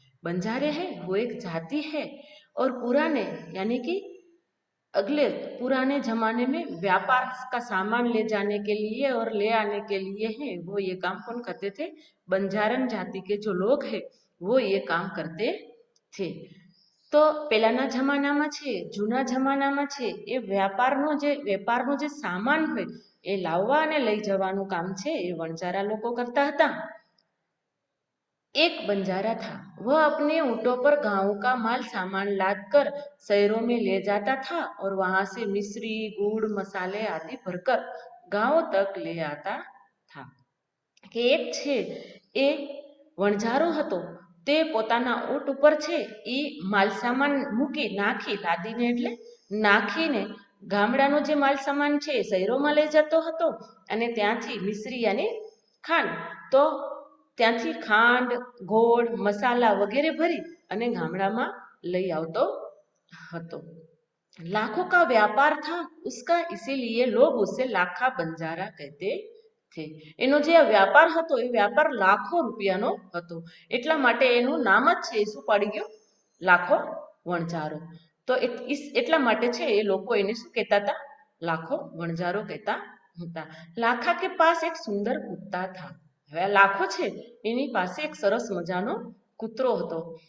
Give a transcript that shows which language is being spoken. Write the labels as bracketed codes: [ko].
[hi] बंजारे हैं वो एक जाति है। और पुराने यानी कि अगले पुराने जमाने में व्यापार का सामान ले जाने के लिए और ले आने के लिए है वो ये काम कौन करते थे? बंजारण जाति के जो लोग हैं वो ये काम करते थे। [gu] તો પહેલાના જમાનામાં છે, જૂના જમાનામાં છે, એ વેપારનો જે સામાન હોય એ લાવવા અને લઈ જવાનું કામ છે એ વણજારા લોકો કરતા હતા। [hi] एक बंजारा था, वह अपने ऊँटों पर गांव का माल सामान लाद कर शहरों में ले जाता था और वहां से मिश्री, गुड़, मसाले आदि भरकर गांव तक ले आता था। [gu] કે એક છે એ વણઝારો હતો, તે પોતાના ઊંટ ઉપર છે એ માલસામાન મૂકી નાખી લાદીને એટલે નાખીને ગામડાનો જે માલસામાન છે એ શહેરોમાં લઈ જતો હતો અને ત્યાંથી મિશ્રી અને ખાંડ, તો ત્યાંથી ખાંડ, ગોળ, મસાલા વગેરે ભરી અને ગામડામાં લઈ આવતો હતો। [hi] लाखों का व्यापार था उसका, इसीलिए लोग उसे लाखा बंजारा कहते थे। [gu] એનો જે વ્યાપાર હતો એ વ્યાપાર લાખો રૂપિયાનો હતો, એટલા માટે એનું નામ જ છે શું પડી ગયું? લાખો વણજારો। તો એટલા માટે છે એ લોકો એને શું કહેતા હતા? લાખો વણજારો કહેતા હતા। [hi] લાખા કે પાસ એક સુંદર કુત્તા था। [gu] હવે આ લાખો છે એની પાસે એક સરસ મજાનો કૂતરો હતો।